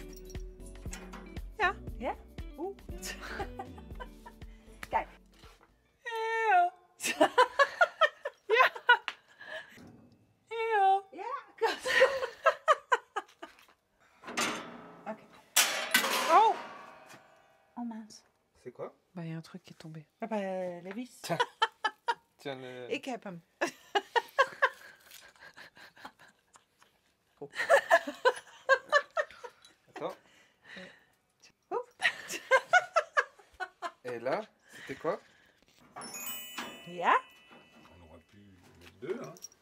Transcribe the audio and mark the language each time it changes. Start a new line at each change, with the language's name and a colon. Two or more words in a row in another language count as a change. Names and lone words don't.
Dutch: Ja. Ja? Oeh. Kijk. Ja. Ja. Ja. Ja, goed. Oké. Oh!
French: Oh mince. C'est quoi? Bah, il y a un truc qui est tombé. Le vis. Tiens, le...
Dutch: Ik heb hem.
French: Attends. Et là, c'était quoi?
Dutch: Ja?
French: On aurait pu mettre deux, hein.